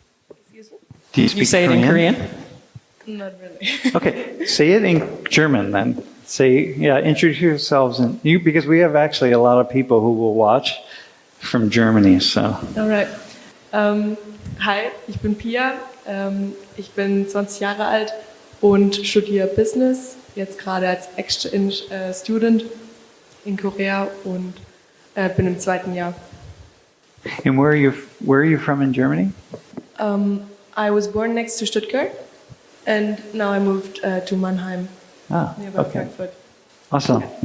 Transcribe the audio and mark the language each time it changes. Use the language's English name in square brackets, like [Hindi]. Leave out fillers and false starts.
[English] Excuse me? Do you speak You say Korean? it in Korean? Not really. Okay. Say it in German then. Introduce yourselves because we have actually a lot of people who will watch from Germany, so. [German] Alright. Hi, ich bin Pia. Ich bin 20 Jahre alt und studiere Business, jetzt gerade als Exchange Student in Korea und bin im 2. Jahr. [English] And where are you from in Germany? I was born next to Stuttgart, and now I moved to Mannheim, nearby Frankfurt. Awesome.